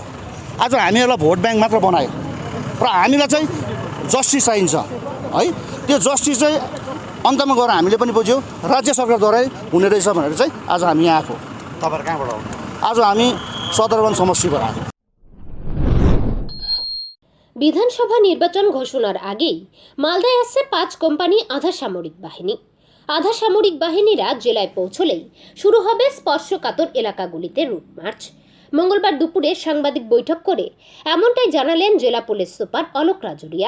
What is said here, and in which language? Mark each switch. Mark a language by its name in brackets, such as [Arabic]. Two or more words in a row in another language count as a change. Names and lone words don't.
[Nepali] आज हामीहरूलाई [English] vote bank [Nepali] मात्र बनायो र हामीलाई चाहिँ जस्टिस चाहिन्छ है। त्यो जस्टिस चाहिँ अन्तमा गएर हामीले पनि बुझ्यो राज्य सरकारद्वारै हुने रहेछ भनेर चाहिँ आज हामी यहाँ आएको। तपाईँहरू कहाँबाट आउनु? आज हामी सदरवन समष्टिबाट आएको। [Bangla] বিধানসভা নির্বাচন ঘোষণার আগেই মালদায় আসছে 5 কোম্পানি আধা সামরিক বাহিনী। আধা সামরিক বাহিনীরা জেলায় পৌঁছলেই শুরু হবে স্পর্শকাতর এলাকাগুলিতে [English] route march. [Bangla] মঙ্গলবার দুপুরে সাংবাদিক বৈঠক করে এমনটাই জানালেন জেলা পুলিশ সুপার অলোক রাজুরিয়া।